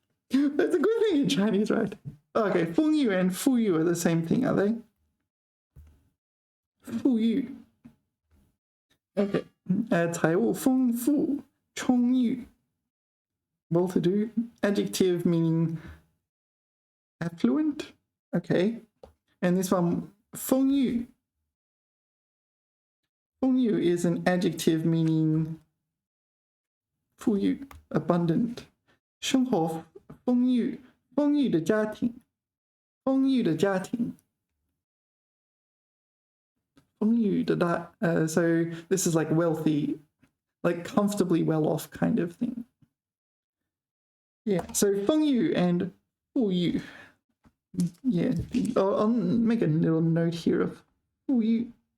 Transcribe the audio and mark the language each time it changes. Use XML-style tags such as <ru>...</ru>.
<en>That's a good thing in Chinese, right? Okay, 丰裕 and 富裕 are the same thing, are they? 富裕.Okay.</en> <zh>财务丰富充裕</zh> <en>well-to-do. Adjective meaning affluent. Okay. And this one, 丰裕. 丰裕 is an adjective meaning 富裕, abundant.</en> <zh>生活丰裕，丰裕的家庭，丰裕的家庭。</zh> <en>丰裕的大, so this is like wealthy, like comfortably well off kind of thing. Yeah, so 丰裕 and 富裕. Yeah, I'll make a little note here of 富裕.</en>